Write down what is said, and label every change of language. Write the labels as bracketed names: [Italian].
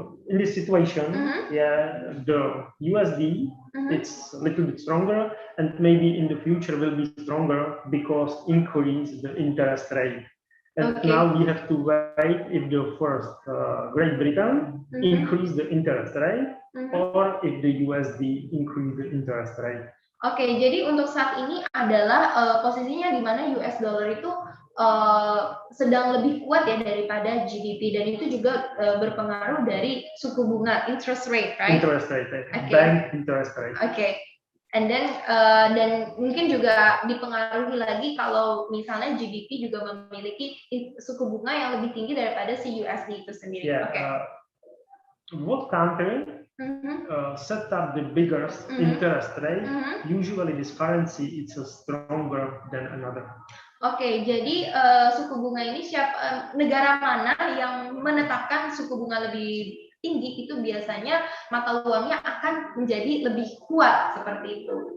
[English] In this situation, the USD, it's a little bit stronger and maybe in the future will be stronger because increase the interest rate. And now we have to wait if the first Great Britain increase the interest rate or if the USD increase the interest rate. [Indonesian] Jadi untuk saat ini adalah posisinya di mana US dollar itu sedang lebih kuat ya daripada GDP dan itu juga berpengaruh dari suku bunga interest rate, [English] right? Interest rate, bank interest rate. And then [Indonesian] dan mungkin juga dipengaruhi lagi kalau misalnya GDP juga memiliki suku bunga yang lebih tinggi daripada si USD itu sendiri. [English] What country set up the biggest interest rate? Usually this currency is stronger than another. [Indonesian] Jadi suku bunga ini negara mana yang menetapkan suku bunga lebih tinggi itu biasanya mata uangnya akan menjadi lebih kuat seperti itu.